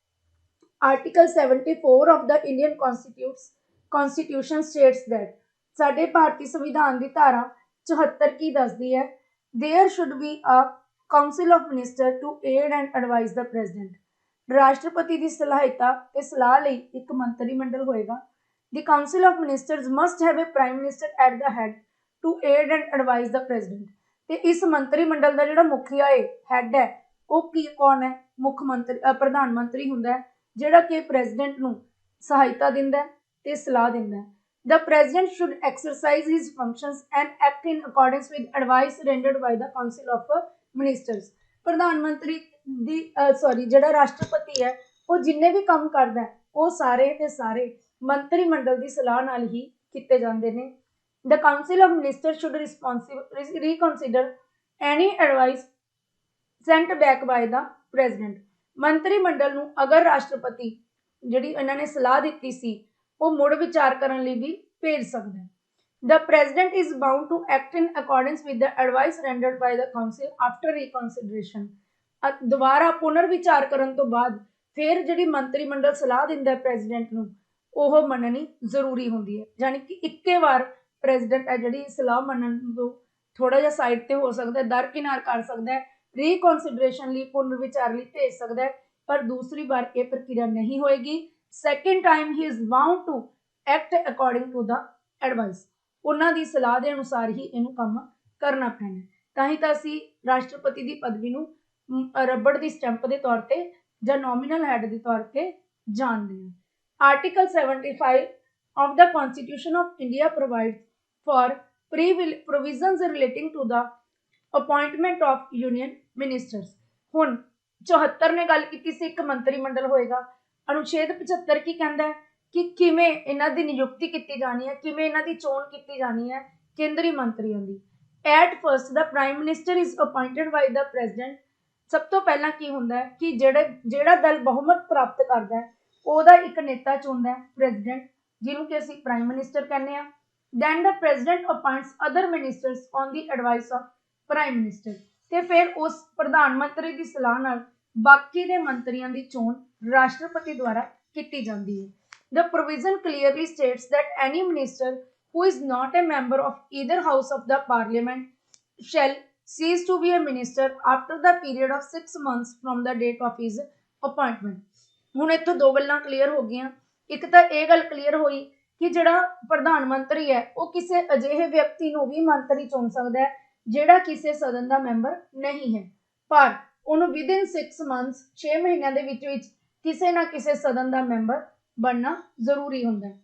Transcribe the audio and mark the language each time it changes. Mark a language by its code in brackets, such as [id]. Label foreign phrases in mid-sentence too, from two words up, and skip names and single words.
[en] Article 74 of the Indian Constitution states that, [pa] ਸਾਡੇ ਭਾਰਤੀ ਸੰਵਿਧਾਨ ਦੀ ਧਾਰਾ 74 ਕੀ ਦੱਸਦੀ ਹੈ, [en] there should be a council of minister to aid and advise the President. [pa] ਰਾਸ਼ਟਰਪਤੀ ਦੀ ਸਲਾਹਿਤਾ ਤੇ ਸਲਾਹ ਲਈ ਇੱਕ ਮੰਤਰੀ ਮੰਡਲ ਹੋਏਗਾ। [en] The Council of Ministers must have a Prime Minister at the head to aid and advise the President। [pa] ਤੇ ਇਸ ਮੰਤਰੀ ਮੰਡਲ ਦਾ ਜਿਹੜਾ ਮੁਖੀਆ ਹੈ, ਹੈਡ ਹੈ, ਉਹ ਕੌਣ ਹੈ? ਮੁੱਖ ਮੰਤਰੀ, ਪ੍ਰਧਾਨ ਮੰਤਰੀ ਹੁੰਦਾ ਹੈ, ਜਿਹੜਾ ਕਿ ਪ੍ਰੈਜ਼ੀਡੈਂਟ ਨੂੰ ਸਹਾਇਤਾ ਦਿੰਦਾ ਤੇ ਸਲਾਹ ਦਿੰਦਾ ਹੈ। [en] The President should exercise his functions and act in accordance with advice rendered by the Council of Ministers। [pa] ਪ੍ਰਧਾਨ ਮੰਤਰੀ ਦੀ ਜਿਹੜਾ ਰਾਸ਼ਟਰਪਤੀ ਹੈ, ਉਹ ਜਿੰਨੇ ਵੀ ਕੰਮ ਕਰਦਾ ਉਹ ਸਾਰੇ ਦੇ ਸਾਰੇ ਮੰਤਰੀ ਮੰਡਲ ਦੀ ਸਲਾਹ ਨਾਲ ਹੀ ਕੀਤੇ ਜਾਂਦੇ ਨੇ। [en] The Council of Ministers should reconsider any advice sent back by the President। [pa] ਮੰਤਰੀ ਮੰਡਲ ਨੂੰ ਅਗਰ ਰਾਸ਼ਟਰਪਤੀ ਜਿਹੜੀ ਇਹਨਾਂ ਨੇ ਸਲਾਹ ਦਿੱਤੀ ਸੀ ਉਹ ਮੁੜ ਵਿਚਾਰ ਕਰਨ ਲਈ ਵੀ ਭੇਜ ਸਕਦਾ ਹੈ। [en] The President is bound to act in accordance with the advice rendered by the Council after reconsideration। [pa] ਦੁਬਾਰਾ ਪੁਨਰ ਵਿਚਾਰ ਕਰਨ ਤੋਂ ਬਾਅਦ ਫਿਰ ਜਿਹੜੀ ਮੰਤਰੀ ਮੰਡਲ ਸਲਾਹ ਦਿੰਦਾ ਪ੍ਰੈਜ਼ੀਡੈਂਟ ਨੂੰ, ਉਹ ਮੰਨਣੀ ਜ਼ਰੂਰੀ ਹੁੰਦੀ ਹੈ। ਯਾਨੀ ਕਿ ਇੱਕੇ ਵਾਰ ਪ੍ਰੈਜ਼ੀਡੈਂਟ ਹੈ ਜਿਹੜੀ ਸਲਾਹ ਮੰਨਣ ਤੋਂ ਥੋੜਾ ਜਿਹਾ ਸਾਈਡ ਤੇ ਹੋ ਸਕਦਾ, ਦਰਕਿਨਾਰ ਕਰ ਸਕਦਾ ਹੈ, ਰੀਕਨਸੀਡਰੇਸ਼ਨ ਲਈ, ਪੁਨਰ ਵਿਚਾਰ ਲਈ ਭੇਜ ਸਕਦਾ ਹੈ, ਪਰ ਦੂਸਰੀ ਵਾਰ ਇਹ ਪ੍ਰਕਿਰਿਆ ਨਹੀਂ ਹੋਏਗੀ। [en] second time he is bound to act according to the advice. [pa] ਉਹਨਾਂ ਦੀ ਸਲਾਹ ਦੇ ਅਨੁਸਾਰ ਹੀ ਇਹਨੂੰ ਕੰਮ ਕਰਨਾ ਪੈਣਾ। ਤਾਂ ਹੀ ਤਾਂ ਅਸੀਂ ਰਾਸ਼ਟਰਪਤੀ ਦੀ ਪਦਵੀ ਨੂੰ ਰਬੜ ਦੀ ਸਟੈਂਪ ਦੇ ਤੌਰ ਤੇ ਜਾਂ [en] nominal head [pa] ਦੇ ਤੌਰ ਤੇ ਜਾਣਦੇ ਹਾਂ। [en] Article 75 of the Constitution of India provides for provisions relating to the appointment of union ministers। [pa] ਹੁਣ 74 ਨੇ ਗੱਲ ਕੀਤੀ ਸੀ ਇੱਕ ਮੰਤਰੀ ਮੰਡਲ ਹੋਏਗਾ। ਅਨੁਛੇਦ 75 ਕੀ ਕਹਿੰਦਾ ਹੈ ਕਿ ਕਿਵੇਂ ਇਹਨਾਂ ਦੀ ਨਿਯੁਕਤੀ ਕੀਤੀ ਜਾਣੀ ਹੈ, ਕਿਵੇਂ ਇਹਨਾਂ ਦੀ ਚੋਣ ਕੀਤੀ ਜਾਣੀ ਹੈ ਕੇਂਦਰੀ ਮੰਤਰੀਆਂ ਦੀ। [en] At first the prime minister is appointed by the president। [pa] ਸਭ ਤੋਂ ਪਹਿਲਾਂ ਕੀ ਹੁੰਦਾ ਹੈ ਕਿ ਜਿਹੜਾ ਦਲ ਬਹੁਮਤ ਪ੍ਰਾਪਤ ਕਰਦਾ ਹੈ ਉਹਦਾ ਇੱਕ ਨੇਤਾ ਚੁਣਦਾ ਹੈ ਪ੍ਰੈਜ਼ੀਡੈਂਟ, ਜਿਹਨੂੰ ਕਿ ਅਸੀਂ [en] prime minister [pa] ਕਹਿੰਦੇ ਆ। [en] then the President appoints other ministers on the advice of Prime Minister. [pa] ਤੇ ਫਿਰ ਉਸ ਪ੍ਰਧਾਨ ਮੰਤਰੀ ਦੀ ਸਲਾਹ ਨਾਲ ਬਾਕੀ ਦੇ ਮੰਤਰੀਆਂ ਦੀ ਚੋਣ ਰਾਸ਼ਟਰਪਤੀ ਦੁਆਰਾ ਕੀਤੀ ਜਾਂਦੀ ਹੈ। [en] The provision clearly states that any minister who is not a member of either house of the parliament shall cease to be a minister after the period of 6 months from the date of his appointment। [pa] ਹੁਣ ਇੱਥੋਂ ਦੋ ਗੱਲਾਂ ਕਲੀਅਰ ਹੋ ਗਈਆਂ। ਇੱਕ ਤਾਂ ਇਹ ਗੱਲ ਕਲੀਅਰ ਹੋਈ ਕਿ ਜਿਹੜਾ ਪ੍ਰਧਾਨ ਮੰਤਰੀ ਹੈ ਉਹ ਕਿਸੇ ਅਜਿਹੇ ਵਿਅਕਤੀ ਨੂੰ ਵੀ ਮੰਤਰੀ ਚੁਣ ਸਕਦਾ ਹੈ ਜਿਹੜਾ ਕਿਸੇ ਸਦਨ ਦਾ ਮੈਂਬਰ ਨਹੀਂ ਹੈ, ਪਰ ਉਹਨੂੰ [en] within 6 months [pa] 6 ਮਹੀਨਿਆਂ ਦੇ ਵਿੱਚ ਕਿਸੇ ਨਾ ਕਿਸੇ ਸਦਨ ਦਾ ਮੈਂਬਰ ਬਣਨਾ ਜ਼ਰੂਰੀ ਹੁੰਦਾ ਹੈ।